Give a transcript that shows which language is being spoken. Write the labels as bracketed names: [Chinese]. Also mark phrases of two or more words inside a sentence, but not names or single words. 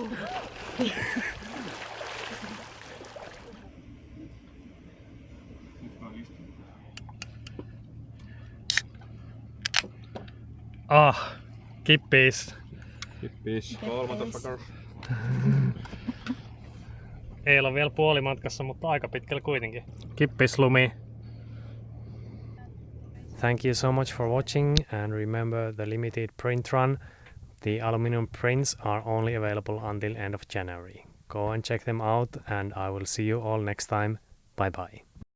[Finnish] Kippis. Kippis. Kolmantosakar. Ei ole vielä puolimatkassa, mutta aika pitkällä kuitenkin. Kippislumi. [English] Thank you so much for watching and remember the limited print run. The aluminum prints are only available until end of January. Go and check them out and I will see you all next time. Bye bye.